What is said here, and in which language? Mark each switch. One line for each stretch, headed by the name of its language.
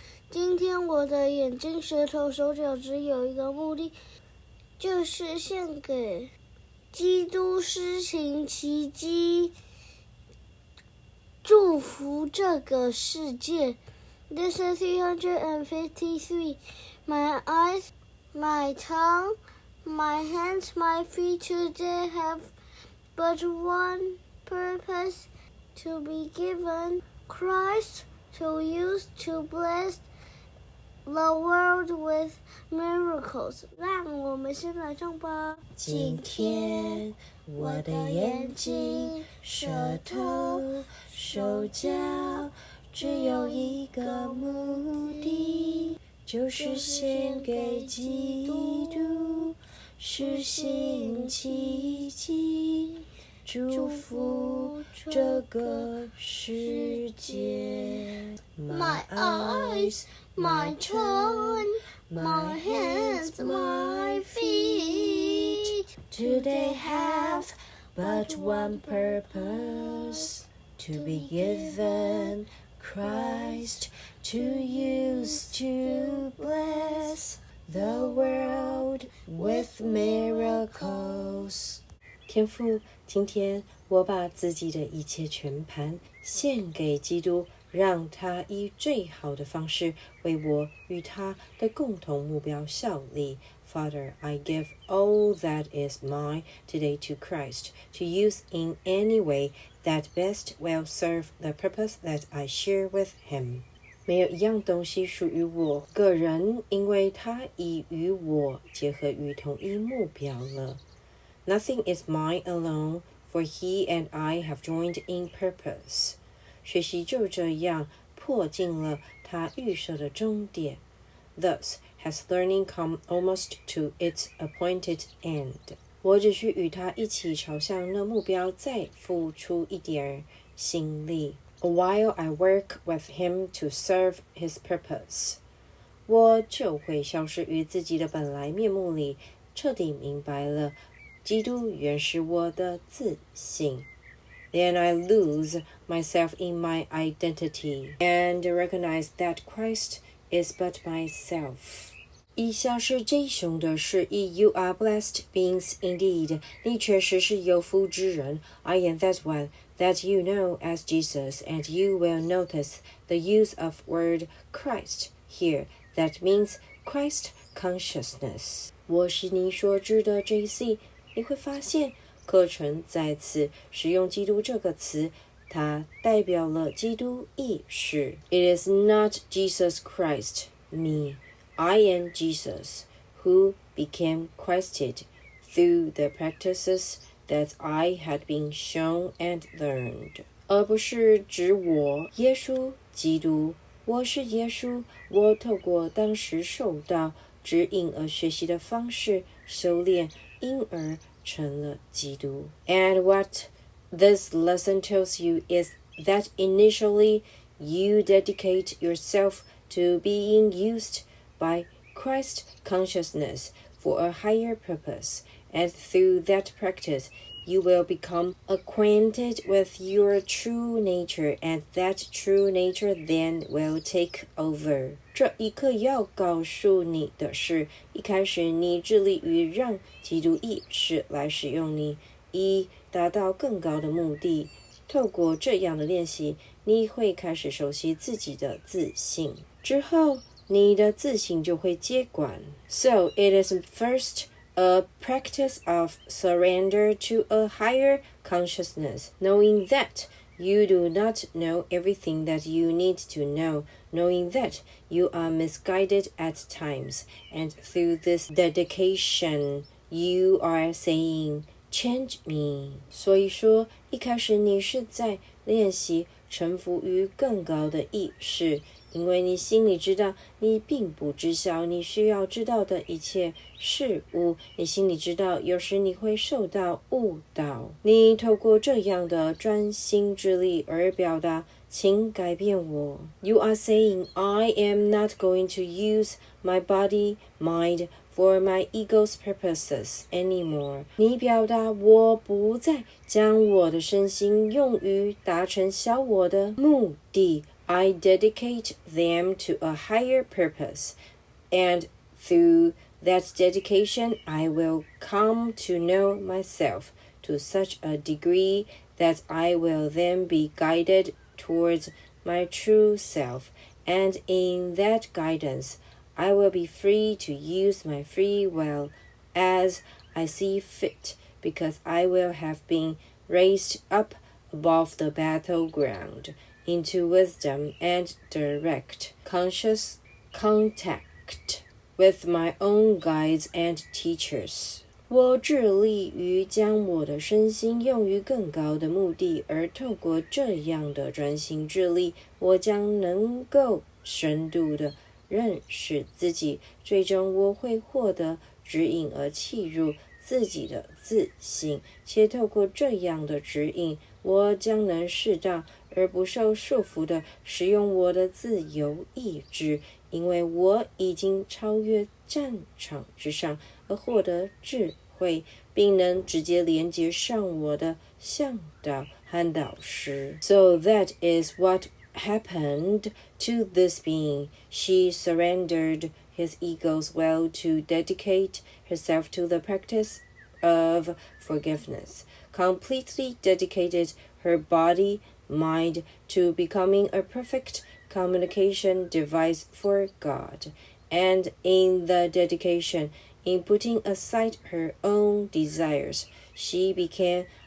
Chinese: 今天我的眼睛、舌头、手脚只有一个目的，就是献给基督施行奇迹，祝福这个世界。
English: Lesson 353. My eyes, my tongue, my hands, my feet today have but one purpose: to be given Christ, to use to bless the world with miracles.
Chinese: 让我们先来唱吧。今天我的眼睛、舌头、手脚只有一个目的，就是献给基督，施行奇迹，祝福这个世界。
English: My eyes, my tongue, my hands, my feet today have but one purpose: to be given Christ, to use to bless the world with miracles.
Chinese: 天父，今天我把自己的一切全盘献给基督，让他以最好的方式为我与他的共同目标效力。
English: Father, I give all that is mine today to Christ, to use in any way that best will serve the purpose that I share with him.
Chinese: 没有一样东西属于我个人，因为他已与我结合于同一目标了。
English: Nothing is mine alone, for he and I have joined in purpose.
Chinese: 学习就这样迫近了他预设的终点。
English: Thus has learning come almost to its appointed end.
Chinese: 我只需与他一起朝向那目标再付出一点心力。
English: While I work with him to serve his purpose,
Chinese: 我就会消失于自己的本来面目里，彻底明白了基督原是我的自性。
English: Then I lose myself in my identity and recognize that Christ is but myself.
Chinese: 以下是 J 兄的释义
English: You are blessed beings indeed.
Chinese: 你确实是有福之人。
English: I am that one that you know as Jesus, and you will notice the use of word Christ here. That means Christ consciousness.
Chinese: 我是你所知的 JC. 你会发现课程再次使用基督这个词，它代表了基督意识。
English: It is not Jesus Christ, me. I am Jesus, who became Christed through the practices that I had been shown and learned.
Chinese: 而不是指我，耶稣，基督。我是耶稣，我透过当时受到指引而学习的方式修炼，因而成了基督。
English: And what this lesson tells you is that initially you dedicate yourself to being used by Christ consciousness for a higher purpose, and through that practice, you will become acquainted with your true nature, and that true nature then will take over.
Chinese: 这一课要告诉你的是，一开始你致力于让基督意识来使用你，以达到更高的目的。透过这样的练习，你会开始熟悉自己的自性，之后你的自信就会接管。
English: So it is first a practice of surrender to a higher consciousness, knowing that you do not know everything that you need to know, knowing that you are misguided at times, and through this dedication, you are saying, Change me.
Chinese: 所以说，一开始你是在练习臣服于更高的意识，因为你心里知道你并不知晓你需要知道的一切事物，你心里知道有时你会受到误导，你透过这样的专心致力而表达，请改变我。
English: You are saying, I am not going to use my body, mind, for my ego's purposes anymore.
Chinese: 你表达我不再将我的身心用于达成小我的目的。
English: I dedicate them to a higher purpose, and through that dedication I will come to know myself to such a degree that I will then be guided towards my true self, and in that guidance I will be free to use my free will as I see fit, because I will have been raised up above the battleground into wisdom and direct conscious contact with my own guides and teachers.
Chinese: 我致力于将我的身心用于更高的目的，而透过这样的专心致力，我将能够深度的认识自己，最终我会获得指引而契入自己的自性，且透过这样的指引，我将能适当而不受束缚地使用我的自由意志，因为我已经超越战场之上，而获得智慧，并能直接连接上我的向导和导师。
English: So that is what happened to this being. She surrendered his ego's will to dedicate herself to the practice of forgiveness, completely dedicated her body, mind to becoming a perfect communication device for God, and in the dedication, in putting aside her own desires, she became